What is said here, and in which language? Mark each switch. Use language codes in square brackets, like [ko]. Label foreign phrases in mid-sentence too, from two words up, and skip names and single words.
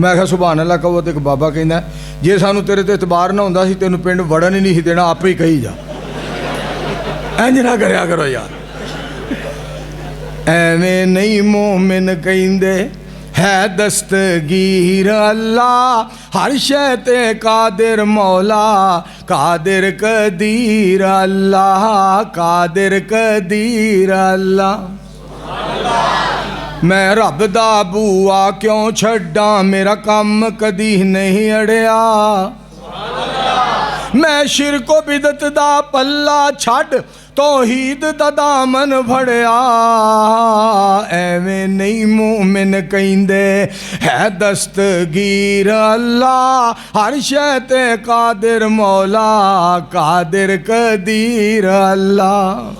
[pa] میں آکھیا [ar] سبحان الله [pa] کہو تو ایک بابا کہندا جے سانوں تیرے تے اعتبار نہ ہندا سی تینوں پنڈ وڑن ہی نہیں سی دینا، آپے ہی کہی جا. انج نہ کریا کرو یار۔ ایویں نہیں مومن کہندے ہے دستگیر اللہ، ہر شے تے قادر مولا، قادر قدیر اللہ، قادر قدیر اللہ. میں رب دا بوہا کیوں چھڈاں، میرا کم کدی نہیں اڑیا. میں شرک و بدعت دا پلا چھڈ، توحید دا دامن پھڑیا. ایویں نہیں مومن کہندے ہے دستگیر اللہ، ہر شے تے قادر مولا، قادر قدیر اللہ.